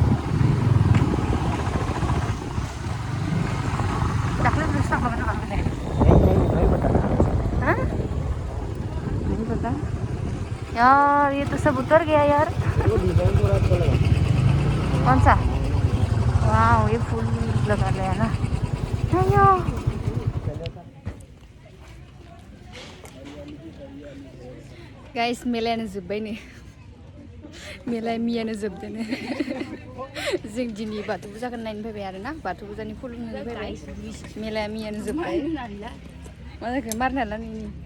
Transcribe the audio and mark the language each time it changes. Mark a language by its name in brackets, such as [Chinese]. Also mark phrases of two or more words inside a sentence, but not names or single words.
[Bodo] दाख्लै जों थांखांबाय नामा [Hindi] हाँ नहीं पता यार ये तो सब उतर गया यार कौन सा वाह ये फूल लगा लिया ना [Bodo] अयो गाइस मेलायानो जोब्बाय नै मेलाया मियानो जोबदोनो जों दिनै बाथौ फुजाखौ नायनो फैबाय आरोना बाथौ फुजानि खुलुमनो फैबाय मेलाया मियानो जोब्बाय मा जाखो मारनो हाला नोंनि